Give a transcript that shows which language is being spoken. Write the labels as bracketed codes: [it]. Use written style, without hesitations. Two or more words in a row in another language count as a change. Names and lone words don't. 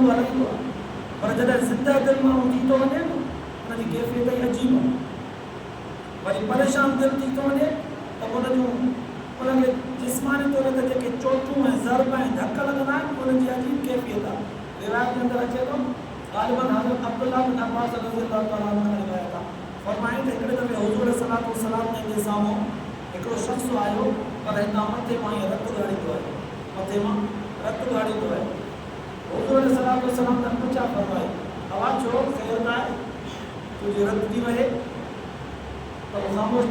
[sd] ॻाल्हाईंदो आहे पर जॾहिं ज़िंदा दिलि माण्हू थी थो वञे न उनजी कैफ़ियत ई अजीब आहे वरी परेशान दिलि थी थो वञे त उन जूं उनखे जिस्मानी तौर ते जेके चोटूं ऐं ज़रब ऐं धक लॻंदा आहिनि उनजी अजीब कैफ़ियत आहे रिवायत जे अंदरि अचे थो ग़ालिबन हज़रत अब्दुल्लाह बिन अब्बास [ar] رضي الله تعالى عنه [sd] ने रिवायत आहे फरमाईं त हिकिड़े दफ़े हुज़ूर [ar] صلى الله عليه وسلم [sd] जे साम्हूं हिकिड़ो शख़्स आयो पर हितां मथे मां ईअं रतु ॻाड़ींदो आहे मथे मां रतु ॻाड़ींदो आहे हुज़ूर [ar] صلى الله عليه وسلم [sd] ने पुछा फरमाए आवाज़ छो ख़ैर न आहे तुंहिंजी रतु थी वहे त उहो ख़ामोश